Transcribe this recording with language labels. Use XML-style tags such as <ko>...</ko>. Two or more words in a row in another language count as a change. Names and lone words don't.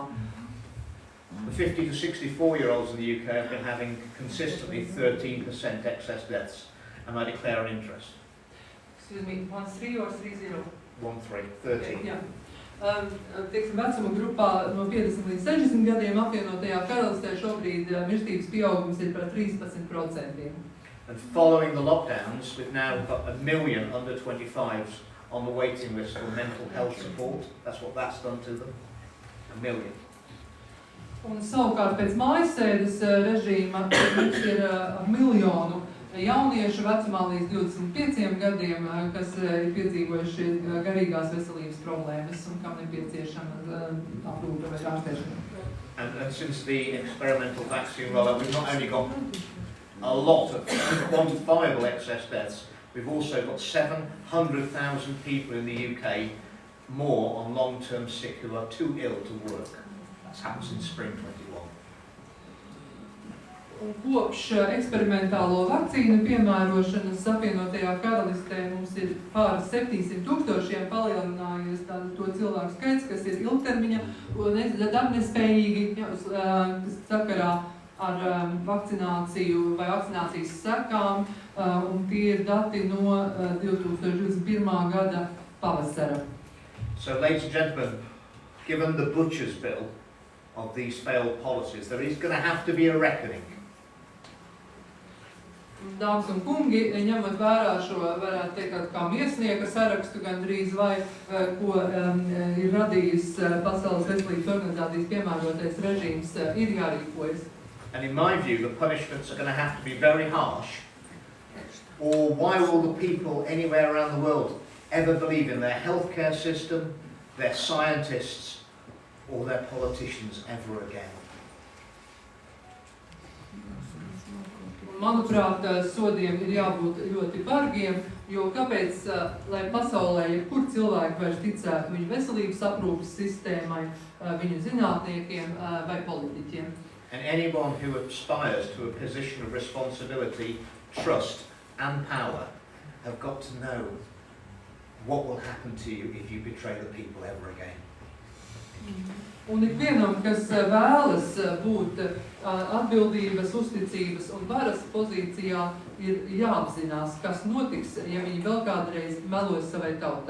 <en>The 50 to 64-year-olds in the UK have been having consistently 13% excess deaths, and I declare an interest. Excuse me, 13 or 30? 13. Yeah.</en> <lv>vecuma grupā no 50 līdz 60 gadiem apvienotajā karalistē šobrīd mirstības pieaugums ir par 13%.</lv> <en>And following the lockdowns, we've now got 1 million under 25s on the waiting list for mental health support. That's what that's done to them. 1 million.</en> <lv>Un savukārt pēc mājasēdes režīma mums ir 1 miljonu jauniešu vecumā līdz 25 gadiem, kas ir piedzīvojuši garīgās veselības problēmas un kam nepieciešama aprūpe vai ārstēšana.</lv> <en>And since the experimental vaccine rollout, we've not only got a lot of quantifiable excess deaths, we've also got 700,000 people in the UK more on long-term sick who are too ill to work. That's happened since spring 21.</en> <lv>Un kopš eksperimentālo vakcīnu piemērošanas apvienotajā karalistē mums ir pār 700,000 palielinājies to cilvēku skaits, kas ir ilgtermiņa un darbnespējīgi sakarā ar vakcināciju vai vakcinācijas sekām, un tie ir dati no 2021. Gada pavasara.</lv> <en>So, ladies and gentlemen, given the butcher's bill of these failed policies, there is going to have to be a reckoning.</en> <lv>Dāmas un kungi, ņemot vērā šo, varētu teikt, kā miesnieka sarakstu gandrīz vai, ko ir radījis Pasaules veselības organizācijas piemērotais režīms, ir jārīkojas.</lv> <en>And in my view, the punishments are going to have to be very harsh. Or why will the people anywhere around the world ever believe in their healthcare system, their scientists, or their politicians ever again?</en> <lv>Manuprāt, sodiem ir jābūt ļoti bargiem, jo kāpēc, lai pasaulē jebkur cilvēki vairs ticētu viņu veselības aprūpes sistēmai, viņu zinātniekiem vai politiķiem.</lv> <en>And anyone who aspires to a position of responsibility, trust and power have got to know what will happen to you if you betray the people ever again.</en> <lv>Un ikvienam, kas vēlas būt atbildības, uzticības un varas pozīcijā, ir jāapzinās, kas notiks, ja viņi vēl kādreiz melos savai tautai.</lv>